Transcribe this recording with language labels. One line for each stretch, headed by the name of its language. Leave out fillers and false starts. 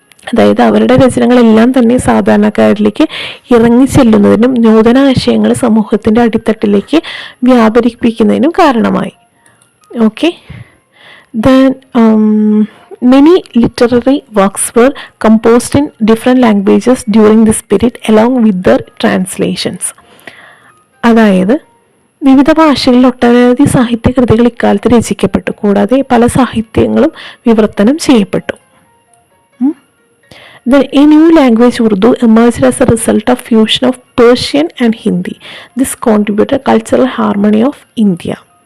Malayalam: അതായത് അവരുടെ രചനകളെല്ലാം തന്നെ സാധാരണക്കാരിലേക്ക് ഇറങ്ങി ചെല്ലുന്നതിനും നൂതന ആശയങ്ങൾ സമൂഹത്തിൻ്റെ അടിത്തട്ടിലേക്ക് വ്യാപരിപ്പിക്കുന്നതിനും കാരണമായി.
English: Okay, then many literary works were composed in different languages during this period along with their translations.
Malayalam: അതായത് വിവിധ ഭാഷകളിൽ ഒട്ടനവധി സാഹിത്യകൃതികൾ ഇക്കാലത്ത് രചിക്കപ്പെട്ടു, കൂടാതെ പല സാഹിത്യങ്ങളും വിവർത്തനം ചെയ്യപ്പെട്ടു.
English: Then a new language Urdu emerged as a result of fusion of Persian and Hindi. This contributed cultural harmony of India.